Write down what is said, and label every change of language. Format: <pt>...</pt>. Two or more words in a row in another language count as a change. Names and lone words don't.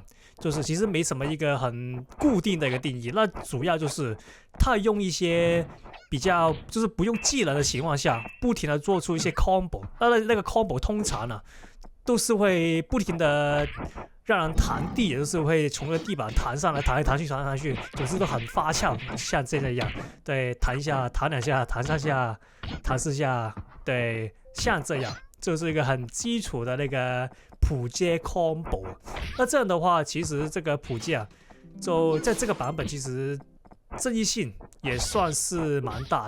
<zh>就是其實沒什麼一個很固定的一個定義，那主要就是他用一些比較就是不用技能的情況下，不停的做出一些 combo， 那個 combo 通常呢都是會不停的讓人彈地，也就是會從那個地板彈上來，彈來彈去，彈來彈去，總之都很發俏，像這樣，對，彈一下，彈兩下，彈三下，彈四下，對，像這樣，就是一個很基礎的那個普街 combo。那這樣的話，其實這個普街啊，就在這個版本其實爭議性也算是蠻大的。</zh>